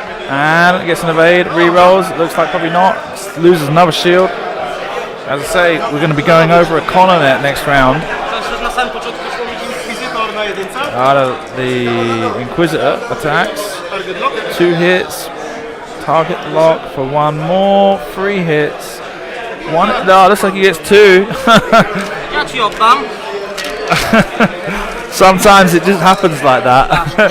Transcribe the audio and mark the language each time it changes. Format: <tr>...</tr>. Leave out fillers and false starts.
<en>And gets an evade, re-rolls, looks like probably not, loses another shield. As I say, we're going to be going over a corner net next round.</en> <pl>Na samym początku szło mi Inkwizytor na jedynce.</pl> <en>The Inquisitor attacks, 2 hits, target lock for 1 more, 3 hits. 1, no, looks like he gets 2.</en> <pl>Ja ci oddam.</pl> <en>Sometimes it just happens like that.</en>